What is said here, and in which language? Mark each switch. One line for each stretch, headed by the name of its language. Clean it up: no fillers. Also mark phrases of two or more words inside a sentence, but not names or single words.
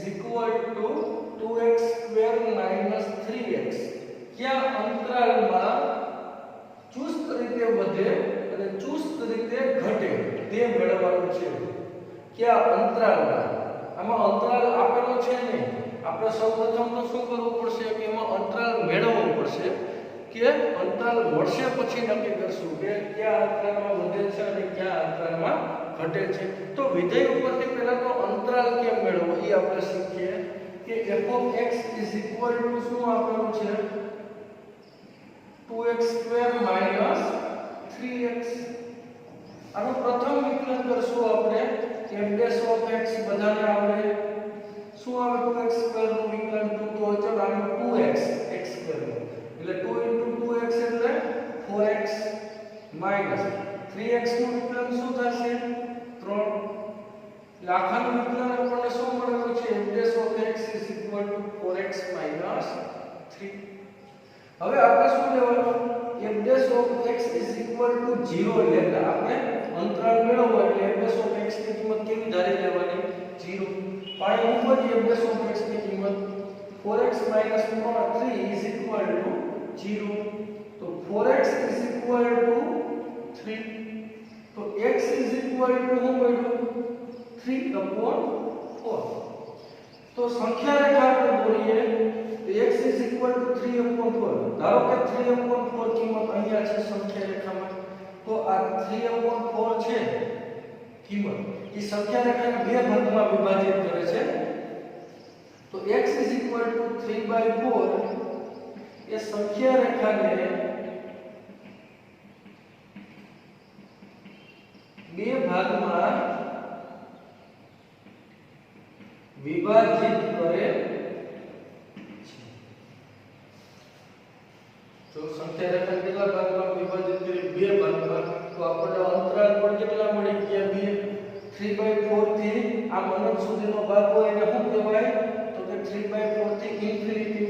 English: equal to 2x square minus 3x
Gujarati: ક્યાં અંતરાલમાં ચુસ્ત રીતે વધે અને ચુસ્ત રીતે ઘટે તે મેળવવાનું છે. ક્યાં અંતરાલમાં આમાં અંતરાલ આપેલો છે ને આપણે સૌપ્રથમ તો શું કરવું પડશે કે એમાં અંતરાલ મેળવવો પડશે કે અંતરાલ મળશે પછી નક્કી કરશું કે કયા અંતરાલમાં વધે છે અને કયા અંતરાલમાં ઘટે છે. તો વિધેય ઉપરથી પહેલા તો અંતરાલ કેમ મેળવવો એ આપણે શીખીએ કે
English: f of x is equal to
Gujarati: શું આપેલું છે
English: 2x square minus 3x.
Gujarati: આનો પ્રથમ વિકલન કરશું આપણે
English: f' of x
Gujarati: બધાને આવડે શું આવે
English: 2x square
Gujarati: નું વિકલન 2 તો ચાલો આનું
English: 2x x square
Gujarati: એટલે 2 * 2x એટલે
English: 4x minus 3x
Gujarati: નું વિકલન શું થશે 3. લાખાનું વિકલન આપણને શું મળેલું છે
English: f' of x is equal to 4x minus 3.
Gujarati: હવે આપણે શું લેવાનું
English: f' of x is equal to 0
Gujarati: લેતા આપણે અંતરાલ મેળવવો એટલે
English: f' of x
Gujarati: ની કિંમત કેવી ધારી લેવાની 0. પાઈ ઉપર
English: f' of x
Gujarati: ની કિંમત
English: 4x minus 3 is equal to 0. તો 4x is equal to 3. તો x is equal to
Gujarati: શું મળ્યું
English: 3/4.
Gujarati: તો સંખ્યા રેખા આપણે દોરીએ તો
English: x is equal to 3/4.
Gujarati: ધારો કે 3/4 કિંમત અહીંયા છે સંખ્યા રેખામાં તો આ 3/4 છે કિંમત એ સંખ્યા રેખાને બે ભાગમાં વિભાજિત કરે છે. તો
English: x is equal to 3/4
Gujarati: એ સંખ્યા રેખાને બે ભાગમાં વિભાજિત કરે છે. તો સંખ્યા રેખા કેટલા ભાગમાં વિભાજિત કરી બે ભાગમાં તો આપણને અંતરાલ પણ કેટલા મળી ગયા બે 3/4 થી આ અનંત સુધીનો ભાગ હોય એને શું કહેવાય તો કે 3/4 થી ઇન્ફિનિટી.